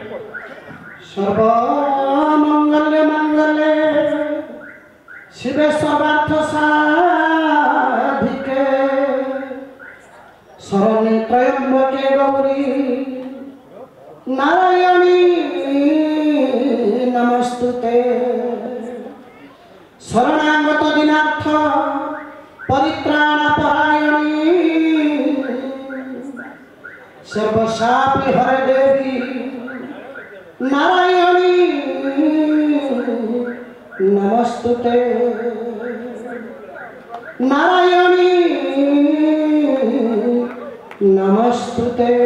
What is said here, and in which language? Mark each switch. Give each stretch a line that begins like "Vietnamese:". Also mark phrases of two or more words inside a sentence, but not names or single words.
Sanskrit: ସର୍ବମଙ୍ଗଲେ ମଙ୍ଗଲେ ଶିବେ ସର୍ବାର୍ଥ ସାଧିକେ ଶରଣ୍ୟେ ତ୍ରୟମ୍ବକେ ଗୌରୀ ନାରାୟଣୀ ନମସ୍তুତେ। ଶରଣାଗତ ଦିନାର୍ଥ परित्राण परायणी सर्वशापि हर देवी नारायणी नमस्तुते। नारायणी नमस्तुते।